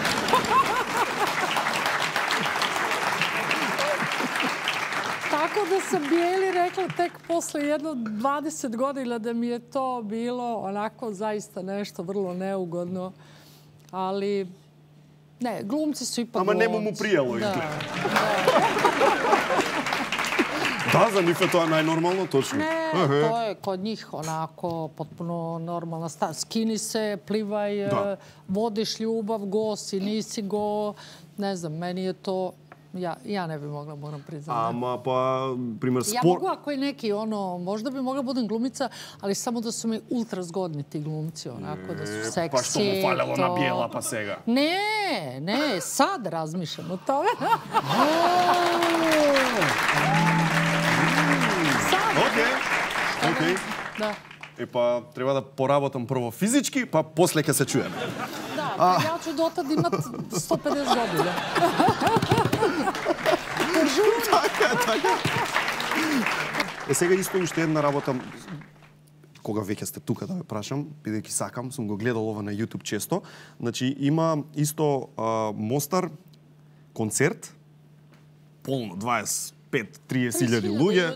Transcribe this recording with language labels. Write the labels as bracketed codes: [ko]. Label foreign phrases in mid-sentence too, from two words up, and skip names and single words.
[sr] Tako da sam Bijeli rekla tek posle jedno 20 godina da mi je to bilo onako zaista nešto vrlo neugodno. Ali, ne, glumci su ipak glumci. [mk] Ама нему му пријало изгледа. [sr] Da, za njih je to najnormalno, točno. Ne, to je kod njih onako potpuno normalna stvar. Skini se, plivaj, vodiš ljubav, go si, nisi go. Ne znam, meni je to... Ja ne bi mogla, moram priznati. Ама, pa, primjer, Ja mogu ako je neki, možda bi mogla budem glumica, ali samo da su mi ultra zgodni ti glumci, onako, da su seksi. [mk] Pa što mu faljalo na bijela, pa sega? [sr] Ne, sad razmišljam o tome. [mk] Окей. [sr] Da. E pa, treba da porabotam prvo fizički, pa posle [mk] ќе се [sr] čujeme. Da, ja ću dotad imat 150 godina. [mk] Така. Сега исто уште една работа, кога веќе сте тука да ме прашам, бидејќи сакам, сум го гледал ова на YouTube често. Значи, има исто Мостар концерт, полно, 25-30 луѓе.